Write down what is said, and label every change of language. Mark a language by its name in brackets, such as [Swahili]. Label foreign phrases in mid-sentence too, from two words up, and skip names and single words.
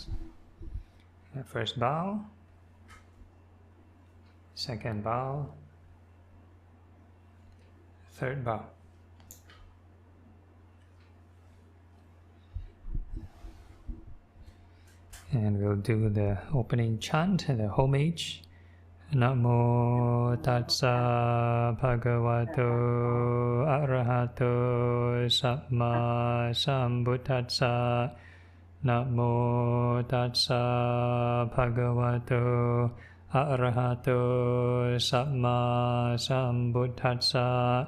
[English] First bow, second bow, third bow. And we'll do the opening chant, the homage. [Pali] Namo Tassa Bhagavato Arahato Samma Sambuddhassa. Namo Tassa Bhagavato Arahato Samma Sambuddhassa.